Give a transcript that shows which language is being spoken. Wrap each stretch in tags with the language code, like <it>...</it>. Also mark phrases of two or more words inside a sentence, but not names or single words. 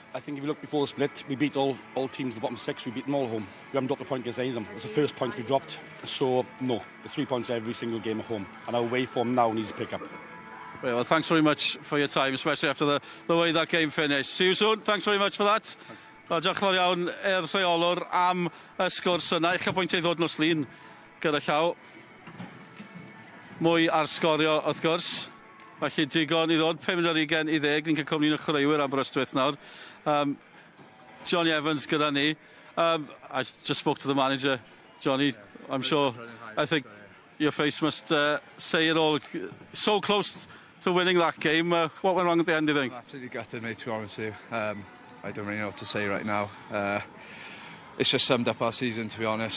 <en>I think if you look before the split, we beat all teams, the bottom six, we beat them all home. We haven't dropped a point against any of them. It's the first point we dropped. So, no, the 3 points every single game at home. And our away form now needs to pick up. Well, thanks very much for your time, especially after the way that game finished. See you soon. Thanks very much for that.</en> <cy>Wel, diolch yn fawr iawn i'r rheolwr am y sgwrs yna. Eich pwyntiau i ddod nos lun gyda llaw. Mwy ar sgorio, wrth gwrs. Felly digon i ddod, 5:20 i 10. Ni'n cael cwmni'n y chwaraewyr Aberystwyth nawr. Johnny Evans gyda ni.</cy> <en>I just spoke to the manager, Johnny. I'm sure, I think your face must say it all. So close to winning that game. What went wrong at the end, do you think? Absolutely gutted, mate, to be honest with you. I don't really know what to say right now. It's just summed up our season, to be honest.</en>